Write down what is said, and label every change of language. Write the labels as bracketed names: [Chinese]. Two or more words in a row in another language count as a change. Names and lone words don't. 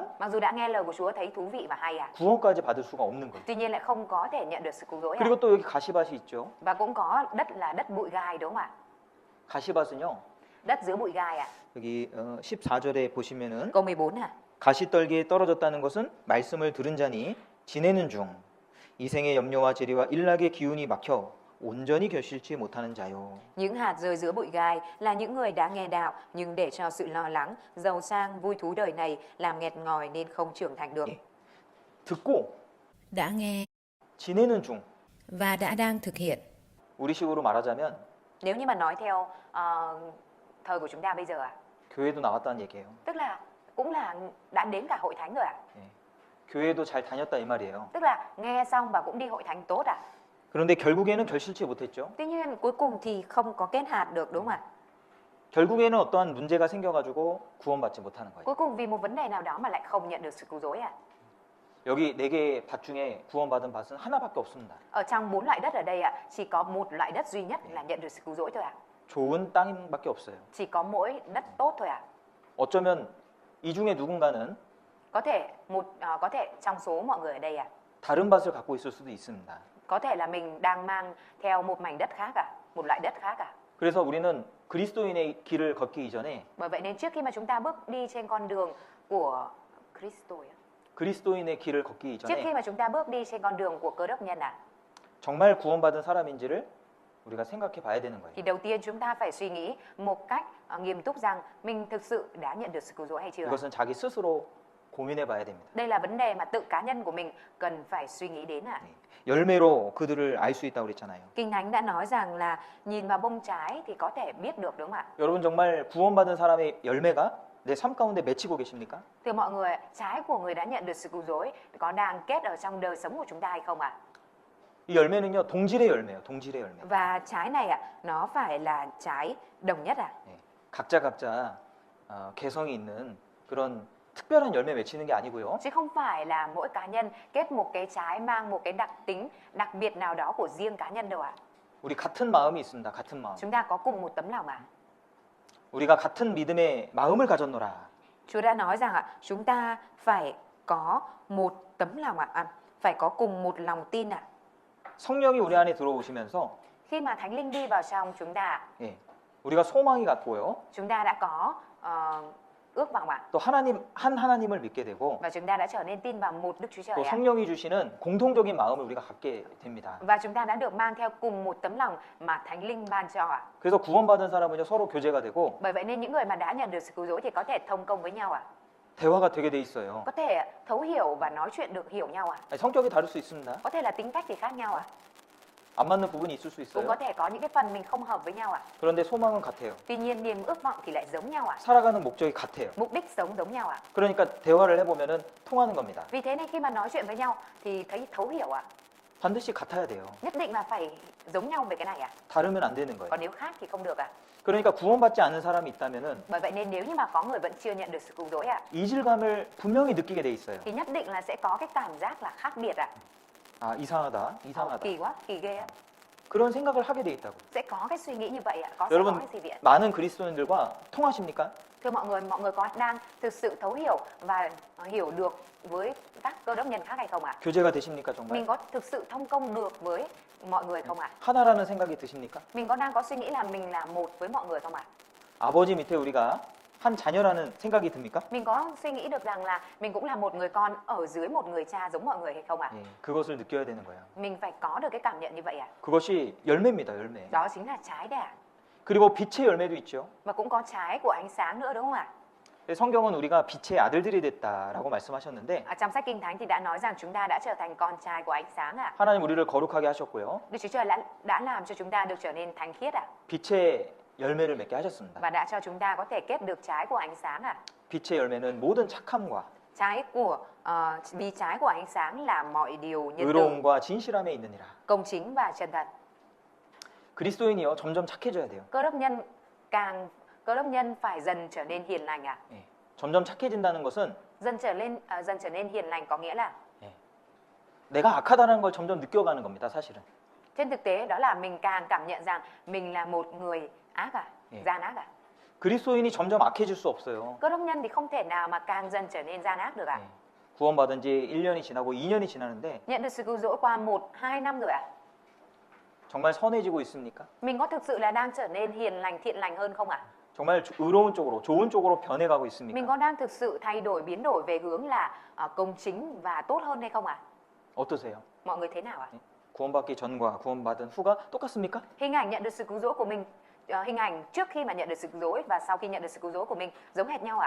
[Vietnamese] Mặc dù đã nghe lời của Chúa thấy thú vị và hay ạ, [Korean] 구원까지 받을 수가 없는 거예요. [Vietnamese] tuy nhiên lại không có thể nhận được sự cứu rỗi ạ. [Korean] 그리고 또 여기 가시밭이 있죠. [Vietnamese] Và cũng có đất là đất bụi gai đúng không ạ? [Korean] 가시밭은요, [Vietnamese] Đất giữa bụi gai ạ. [Korean] 여기 14절에 보시면은 [Vietnamese] Câu 14 ạ. [Korean] 가시떨기에 떨어졌다는 것은 말씀을 들은 자니 지내는 중 이생의 염려와 재리와 일락의 기운이 막혀 온전히 결실치 못하는 자요. [Vietnamese] Những hạt rơi giữa bụi gai là những người đã nghe đạo nhưng để cho sự lo lắng, giàu sang, vui thú đời này làm nghẹt ngòi nên không trưởng thành được. [Korean] 듣고 [Vietnamese] đã nghe [Korean] 지내는 중. [Vietnamese] và đã đang thực hiện. [Korean] 우리식으로 말하자면 [Vietnamese] Nếu như mà nói theo thời của chúng ta bây giờ ạ, [Korean] 교회도 나왔다는 얘기예요. [Vietnamese] tức là cũng là đã đến cả hội thánh rồi ạ. [Korean] 예. 교회도 잘 다녔다 이 말이에요. [Vietnamese] Tức là nghe xong và cũng đi hội thánh tốt ạ. [Korean] 그런데 결국에는 결실치 못했죠. [Vietnamese] Tuy nhiên cuối cùng thì không có kết hạt được đúng không ạ? [Korean] 결국에는 어떠한 문제가 생겨가지고 구원받지 못하는 거예요. [Vietnamese] Cuối cùng vì một vấn đề nào đó mà lại không nhận được sự cứu rỗi ạ. [Korean] 여기 4개의 밭 중에 구원받은 밭은 하나밖에 없습니다. [Vietnamese] Ở trong 4 loại đất ở đây ạ, chỉ có một loại đất duy nhất là nhận được sự cứu rỗi thôi ạ. [Korean] 좋은 땅밖에 없어요. [Vietnamese] Chỉ có mỗi đất tốt thôi ạ. [Korean] 어쩌면 이 중에 누군가는 [Vietnamese] Có thể trong số mọi người ở đây ạ, [Korean] 다른 밭을 갖고 있을 수도 있습니다. [Vietnamese] có thể là mình đang mang theo một mảnh đất khác ạ, một loại đất khác ạ. [Korean] 그래서 우리는 그리스도인의 길을 걷기 이전에 [Vietnamese] Bởi vậy nên trước khi mà chúng ta bước đi trên con đường của Christo ạ, [Korean] 그리스도인의 길을 걷기 [Vietnamese] trước khi [Korean] 이전에 [Vietnamese] mà chúng ta bước đi trên con đường của Cơ Đốc nhân ạ, [Korean] 정말 구원받은 사람인지를 우리가 생각해 봐야 되는 [Vietnamese] thì [Korean] 거예요. [Vietnamese] đầu tiên chúng ta phải suy nghĩ một cách nghiêm túc rằng mình thực sự đã nhận được sự cứu rỗi hay chưa. [Korean] 이것은 자기 스스로 고민해 봐야 됩니다. [Vietnamese] Đây là vấn đề mà tự cá nhân của mình cần phải suy nghĩ đến ạ. [Korean] 열매로 그들을 알 수 있다고 그랬잖아요. [Vietnamese] Kinh Thánh đã nói rằng là nhìn vào bông trái thì có thể biết được đúng không ạ? [Korean] 여러분 정말 구원받은 사람의 열매가 내 삶 가운데 맺히고 계십니까? [Vietnamese] Thưa mọi người, trái của người đã nhận được sự cứu rỗi có đang kết ở trong đời sống của chúng ta hay không ạ? [Korean] 이 열매는요 동질의 열매예요. 동질의 열매. [Vietnamese] Và trái này ạ, nó phải là trái đồng nhất ạ. [Korean] 예. 각자 개성이 있는 그런 특별한 열매 맺히는 게 아니고요. [Vietnamese] Chứ không phải là mỗi cá nhân kết một cái trái mang một cái đặc tính đặc biệt nào đó của riêng cá nhân đâu ạ. [Korean] 우리 같은 마음이 있습니다. 같은 마음. [Vietnamese] Chúng ta có cùng một tấm lòng ạ. [Korean] 우리가 같은 믿음의 마음을 가졌노라. [Vietnamese] Chúa đã nói rằng ạ, chúng ta phải có một tấm lòng ạ, phải có cùng một lòng tin ạ. [Korean] 성령이 우리 안에 들어오시면서 [Vietnamese] Khi mà Thánh Linh đi vào trong chúng ta, [Korean] 예, 우리가 소망이 갖고요. [Vietnamese] chúng ta đã có ước vọng ạ. [Korean] 또 하나님을 믿게 되고 [Vietnamese] Và chúng ta đã trở nên tin vào một Đức Chúa Trời [Korean] 또 [Vietnamese] ạ. [Korean] 성령이 주시는 공통적인 마음을 우리가 갖게 됩니다. [Vietnamese] Và chúng ta đã được mang theo cùng một tấm lòng mà Thánh Linh ban cho ạ. [Korean] 그래서 구원받은 사람은요 서로 교제가 되고 [Vietnamese] Bởi vậy nên những người mà đã nhận được sự cứu rỗi thì có thể thông công với nhau ạ. [Korean] 대화가 되게 돼 있어요. [Vietnamese] Có thể thấu hiểu và nói chuyện được hiểu nhau ạ. [Korean] 아니, 성격이 다를 수 있습니다. [Vietnamese] Có thể là tính cách thì khác nhau ạ. [Korean] 안 맞는 부분이 있을 수 [Vietnamese] Cũng có [Korean] 있어요. [Vietnamese] thể có những cái phần mình không hợp với nhau ạ. [Korean] 그런데 소망은 같아요. [Vietnamese] Tuy nhiên niềm ước vọng thì lại giống nhau ạ. [Korean] 살아가는 목적이 같아요. [Vietnamese] Mục đích sống giống nhau ạ. [Korean] 그러니까 대화를 해보면은 통하는 겁니다. [Vietnamese] Vì thế nên khi mà nói chuyện với nhau thì thấy thấu hiểu ạ. [Korean] 반드시 같아야 돼요. [Vietnamese] Nhất định là phải giống nhau về cái này ạ. [Korean] 다르면 안 되는 거예요. [Vietnamese] Còn nếu khác thì không được ạ. [Korean] 그러니까 구원받지 않은 사람이 있다면은 [Vietnamese] Bởi vậy nên nếu như mà có người vẫn chưa nhận được sự cứu rỗi ạ, [Korean] 이질감을 분명히 느끼게 돼 있어요. [Vietnamese] thì nhất định là sẽ có cái cảm giác là khác biệt ạ. [Korean] 아 이상하다, 이상하다. [Vietnamese] Kỳ quá, kỳ ghê ạ. [Korean] 그런 생각을 하게 돼 있다고. [Vietnamese] Sẽ có cái suy nghĩ như vậy ạ. Sẽ có [Korean] 여러분 [Vietnamese] cái gì vậy ạ? [Korean] 많은 그리스도인들과 통하십니까? [Vietnamese] Thưa mọi người có đang thực sự thấu hiểu và hiểu được với các cơ đốc nhân khác hay không ạ? [Korean] 교제가 되십니까 정말? [Vietnamese] Mình có thực sự thông công được với mọi người không ạ? [Korean] 하나라는 생각이 드십니까? [Vietnamese] Mình đang có suy nghĩ là mình là một với mọi người không ạ? [Korean] 아버지 밑에 우리가 한 자녀라는 생각이 듭니까? [Vietnamese] Mình có suy nghĩ được rằng là mình cũng là một người con ở dưới một người cha giống mọi người hay không ạ? [Korean] 예, 그것을 느껴야 되는 거예요. [Vietnamese] Mình phải có được cái cảm nhận như vậy ạ. [Korean] 그것이 열매입니다, 열매. [Vietnamese] Đó chính là trái đấy ạ. [Korean] 그리고 빛의 열매도 있죠. [Vietnamese] Và cũng có trái của ánh sáng nữa đúng không ạ? [Korean] 성경은 우리가 빛의 아들들이 됐다라고 말씀하셨는데 [Vietnamese] Trong sách Kinh Thánh thì đã nói rằng chúng ta đã trở thành con trai của ánh sáng ạ. [Korean] 하나님 우리를 거룩하게 하셨고요. [Vietnamese] Đức Chúa Trời đã làm cho chúng ta được trở nên thánh khiết ạ. [Korean] 빛의 열매를 맺게 하셨습니다. [Vietnamese] Và đã cho chúng ta có thể kết được trái của ánh sáng ạ. [Korean] 빛의 열매는 모든 착함과 [Vietnamese] Vì trái của ánh sáng là mọi điều nhân từ, [Korean] 의로움과 진실함에 있느니라. [Vietnamese] công chính và chân thật. [Korean] 그리스도인이요 점점 착해져야 돼요. [Vietnamese] Cơ đốc nhân phải dần trở nên hiền lành ạ. [Korean] 예. 점점 착해진다는 것은 [Vietnamese] Dần trở nên hiền lành có nghĩa là [Korean] 내가 악하다는 걸 점점 느껴가는 겁니다. 사실은. [Vietnamese] Trên thực tế đó là mình càng cảm nhận rằng mình là một người ác [Korean] 예. [Vietnamese] gian ác [Korean] 그리스도인이 점점 악해질 수 없어요. [Vietnamese] Cơ đốc nhân thì không thể nào mà càng dần trở nên gian ác được [Korean] 예. 구원받은 지 1년이 지나고 2년이 지나는데 [Vietnamese] Nhận được sự cứu rỗi qua 1-2 năm rồi [Korean] 정말 선해지고 있습니까? [Vietnamese] Mình có thực sự là đang trở nên hiền lành, thiện lành hơn không [Korean] 정말 의로운 쪽으로, 좋은 쪽으로 변해가고 [Vietnamese] Mình [Korean] 있습니까? [Vietnamese] có đang thực sự thay đổi, biến đổi về hướng là công chính và tốt hơn hay không [Korean] 어떠세요? [Vietnamese] Mọi người thế nào [Korean] 구원받기 전과 구원받은 후가 똑같습니까? [Vietnamese] Hình ảnh nhận được sự cứu rỗi của mình, hình ảnh trước khi mà nhận được sự cứu rỗi và sau khi nhận được sự cứu rỗi của mình giống hệt nhau